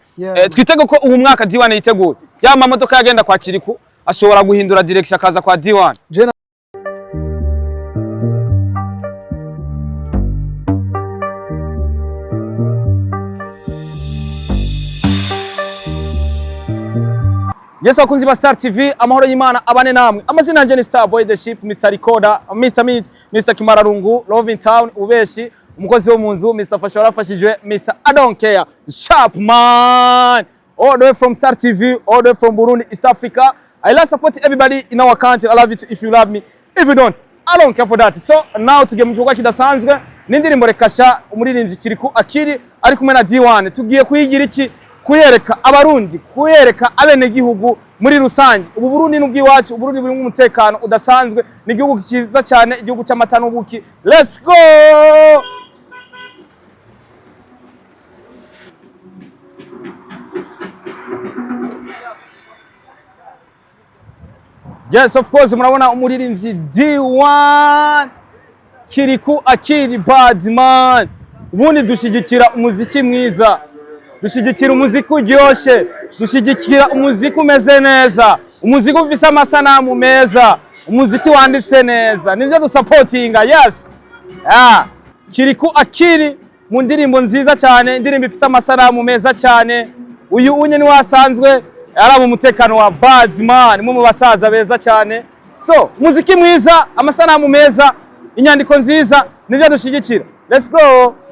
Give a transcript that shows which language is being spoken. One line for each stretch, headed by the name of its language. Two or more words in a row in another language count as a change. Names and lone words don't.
Rundi: Twitege ko uyu mwaka D1 yiteguye ya mamodoka yagenda kwa Kiriku ashobora guhindura direction akaza kwa D1. Yes, wakunzi ba Star TV, amahoro y'Imana abane namwe. Amazina yanje ni Star Boy the Ship, Mr. Recorder, Mr. Meat, Mr. Kimararungu, Love in Town, ubeshi, umukozi wo munzu, Mr. Fasha warafashijwe,
English: Mr. I don't care, Sharp man. All the way from Star TV, all the way from Burundi, East Africa. I love support everybody in our country. I love it if you love me. If you don't, I don't care for that. So now
Rundi: tugiye mu gikorwa kidasanzwe, n'indirimbo rekasha umuririmbyi Kiriku Akiri ari kumwe na D1. Tugiye kuyigira iki? Kuyereka abarundi, kuyereka abene gihugu muri rusange. Ubu Burundi n'ubwiwacu, Burundi buri mu mutekano udasanzwe, ni igihugu cyiza cyane, igihugu cy'amata n'ubuki.
English: Let's go! Yes, of course,
Rundi: murabona umuririmbyi D1 Kiriku Akiri Badman. Ubundi dushigikira umuziki mwiza, dushigikira umuziki uryoshe, dushigikira umuziki umeze neza, umuziki ufise amasanamu meza, umuziki wanditse neza, nivyo dusupportinga. Yes, Kiriku Akiri mu ndirimbo nziza cyane, indirimbo ifise amasanamu meza cyane. Uyu unye ni wasanzwe araba umutekano wa Badman, mu basaza beza cyane. So umuziki mwiza, amasanamu meza, inyandiko nziza, nivyo dushigikira.
English: Let's go.